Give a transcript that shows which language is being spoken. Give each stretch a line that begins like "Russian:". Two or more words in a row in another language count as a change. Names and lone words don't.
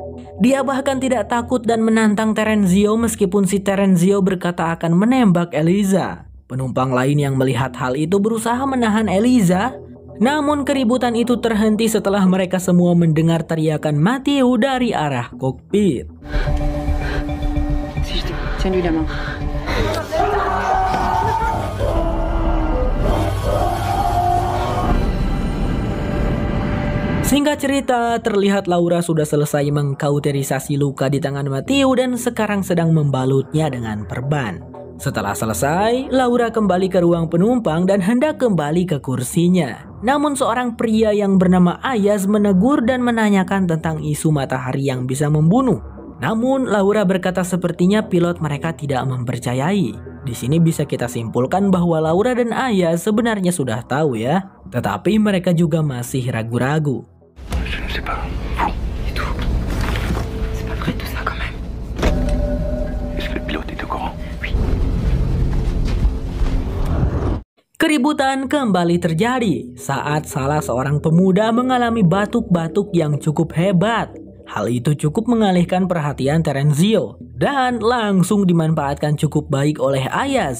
Indonesian: Dia bahkan tidak takut dan menantang Terenzio meskipun si Terenzio berkata akan menembak Eliza. Penumpang lain yang melihat hal itu berusaha menahan Eliza, namun keributan itu terhenti setelah mereka semua mendengar teriakan Matthew dari arah kokpit.
French: Tiens-lui la main.
Indonesian: Singkat cerita, terlihat Laura sudah selesai mengkauterisasi luka di tangan Matthew dan sekarang sedang membalutnya dengan perban. Setelah selesai, Laura kembali ke ruang penumpang dan hendak kembali ke kursinya. Namun seorang pria yang bernama Ayaz menegur dan menanyakan tentang isu matahari yang bisa membunuh. Namun Laura berkata sepertinya pilot mereka tidak mempercayai. Di sini bisa kita simpulkan bahwa Laura dan Ayaz sebenarnya sudah tahu ya, tetapi mereka juga masih ragu-ragu.
French: Je ne sais pas. Vous et tout. C'est pas vrai tout ça quand même. Est-ce que le pilote est au courant? Oui.
Indonesian: Keributan kembali terjadi saat salah seorang pemuda mengalami batuk-batuk yang cukup hebat. Hal itu cukup mengalihkan perhatian Terenzio dan langsung dimanfaatkan cukup baik oleh Ayaz.